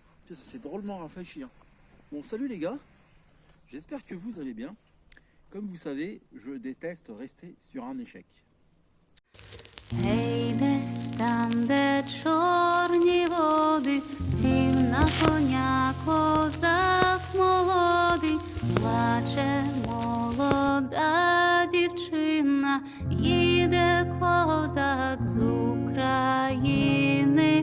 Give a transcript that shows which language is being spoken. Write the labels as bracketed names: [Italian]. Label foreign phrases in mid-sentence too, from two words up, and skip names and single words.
[French] Ça s'est drôlement rafraîchi. Bon, salut les gars, j'espère que vous allez bien. Comme vous savez, je déteste rester sur un échec. [Ukrainian] Гей, десь там, де чорні води, сів на коня козак молодий, плаче молода дівчина, їде козак з України.